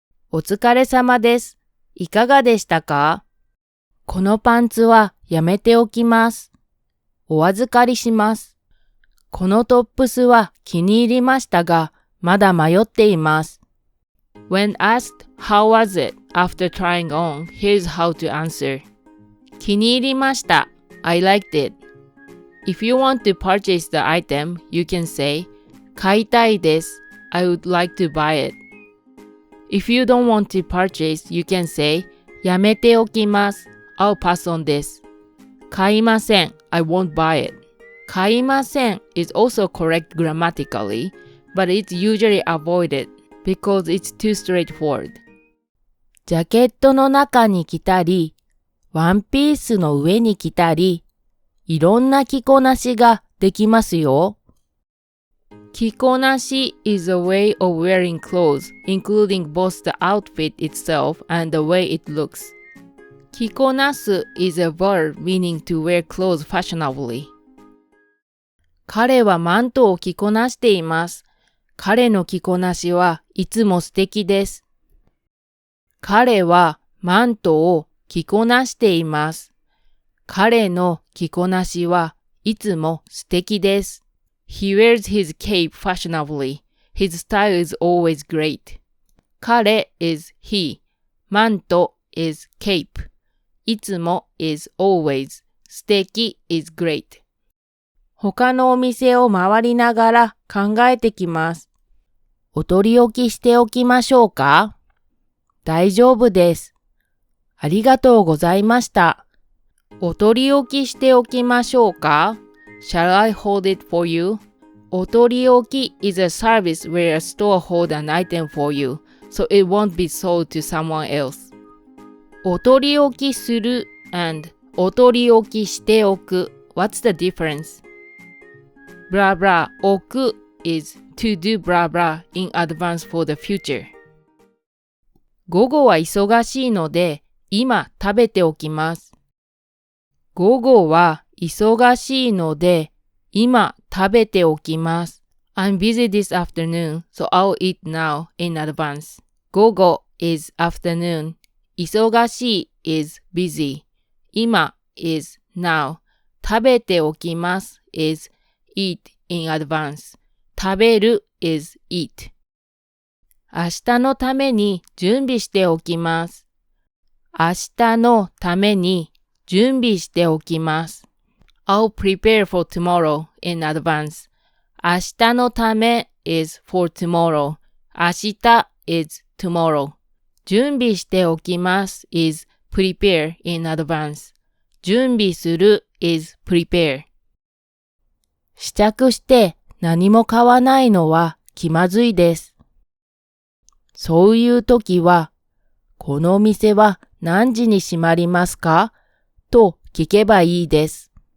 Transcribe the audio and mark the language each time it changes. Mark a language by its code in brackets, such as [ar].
[ja] お疲れ様です。いかがでしたか？このパンツはやめておきます。お預かりします。このトップスは気に入りましたが、まだ迷っています。 [en] When asked how was it after trying on, here's how to answer. [ja] 気に入りました。 [en] I liked it. If you want to purchase the item, you can say, [ja] 買いたいです。 [en] I would like to buy it. If you don't want to purchase, you can say, [ja] やめておきます。 [en] I'll pass on this. [ja] 買いません。 [en] I won't buy it. 買いません is also correct grammatically, but it's usually avoided because it's too straightforward. [ja] ジャケットの中に着たり、ワンピースの上に着たり、いろんな着こなしができますよ。 [en] 着こなし is a way of wearing clothes, including both the outfit itself and the way it looks. 着こなす is a verb meaning to wear clothes fashionably. [ja] 彼はマントを着こなしています。彼の着こなしはいつも素敵です。彼はマントを着こなしています。彼の着こなしはいつも素敵です。 [en] He wears his cape fashionably. His style is always great. 彼 is he. マント is cape. いつも is always. 素敵 is great. [ja] 他のお店を回りながら考えてきます。お取り置きしておきましょうか？大丈夫です。ありがとうございました。お取り置きしておきましょうか？ [en] Shall I hold it for you? お取り置き is a service where a store holds an item for you, so it won't be sold to someone else. お取り置きする and お取り置きしておく What's the difference? Blah blah 置く is to do blah blah in advance for the future. [ja] 午後は忙しいので今食べておきます。午後は忙しいので今食べておきます。 [en] I'm busy this afternoon, so I'll eat now in advance. 午後 is afternoon. 忙しい is busy. 今 is now. 食べておきます is eat in advance. 食べる is eat. [ja] 明日のために準備しておきます。明日のために準備しておきます。 [en] I'll prepare for tomorrow in advance. 明日のため is for tomorrow. 明日 is tomorrow. 準備しておきます is prepare in advance. 準備する is prepare. [ja] 試着して何も買わないのは気まずいです。そういう時は、このお店は何時に閉まりますかと聞けばいいです。